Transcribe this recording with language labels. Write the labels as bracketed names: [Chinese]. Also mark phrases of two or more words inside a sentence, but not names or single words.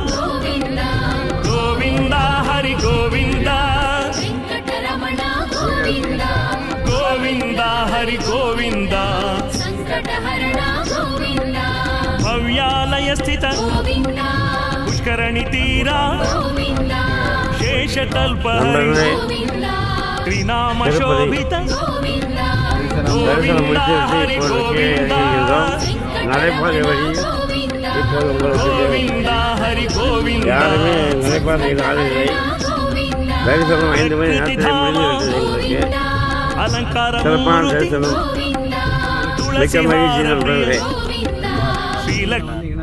[Telugu] గోవింద హరి గోవింద గోవింద హరి గోవింద భవ్యాలయ స్థిత పుష్కరణి తీరా శేషతల్ప హరి త్రినామ శోభిత [Tamil] தரிசனம் முடிச்சு இப்போது இருக்கோம். நடைபாதை வழி இப்போது உங்களுக்கு யாருமே நடைபாதையில் ஆளுகளை தரிசனம் 5 மணி நேரத்தில் முடிந்துவிட்டது. எங்களுக்கு சிறப்பான தரிசனம் மிக்க மகிழ்ச்சி நண்பர்களே.